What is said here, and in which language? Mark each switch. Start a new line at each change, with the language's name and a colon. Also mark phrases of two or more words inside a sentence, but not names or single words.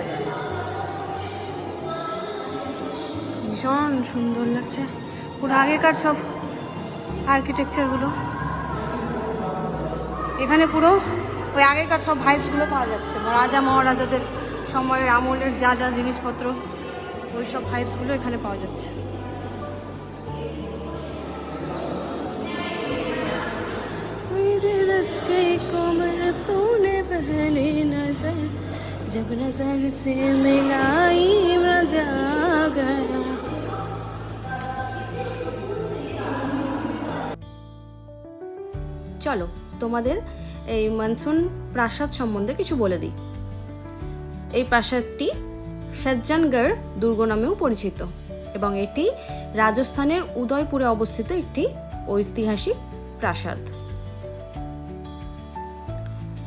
Bangla: ভীষণ সুন্দর লাগছে, পুরো আগেকার সব আর্কিটেকচারগুলো এখানে, পুরো ওই আগেকার সব ভাইবসগুলো পাওয়া যাচ্ছে। রাজা মহারাজাদের সময়ের আমলের যা যা জিনিসপত্র, ওই সব ভাইবসগুলো এখানে পাওয়া যাচ্ছে।
Hindi: जब नजर से मिलाई मजा गया।
Bangla: চলো তোমাদের এই মনসুন প্রাসাদ সম্বন্ধে কিছু বলে দিই। এই প্রাসাদটি সজ্জনগড় দুর্গ নামেও পরিচিত এবং এটি রাজস্থানের উদয়পুরে অবস্থিত একটি ঐতিহাসিক প্রাসাদ।